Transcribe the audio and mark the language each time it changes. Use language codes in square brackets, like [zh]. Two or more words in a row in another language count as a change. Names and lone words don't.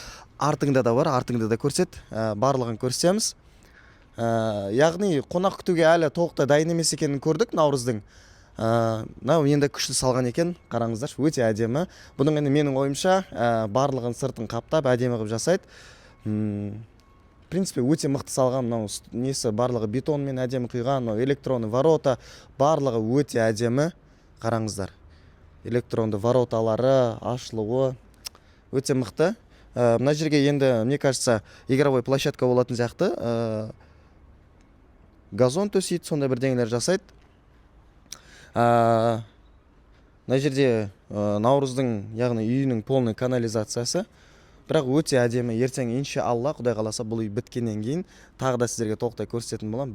[kk] Артыңда да бар, артыңда да көрсет, барлығын көрсетеміз. Яғни қонақ күтуге әлі толықтай дайын емес екенін көрдік Наурыздың. Мынау енді күшті салған екен, қараңыздар, өте әдемі. Бұның енді менің ойымша барлығын сыртын қаптап әдемі қылып жасайды. [ru] В принципе, [kk] өте мықты салған. Мынау несі барлығы бетонмен әдемі құйған, мынау электронды ворота барлығы өте әдемі. Қараңыздар, электронды вороталары ашылуы өте мықты. Мына жерге енді, [ru] мне кажется, игровой площадка [kk] болатын сияқты. Газон төсейді, сондай бірдеңелер жасайды. Мына жерде Наурыздың, яғни үйінің полный канализациясы. Бірақ өте әдемі. Ертең иншалла, Құдай қаласа, бұл үй біткеннен кейін тағы да сіздерге толықтай көрсететін болам.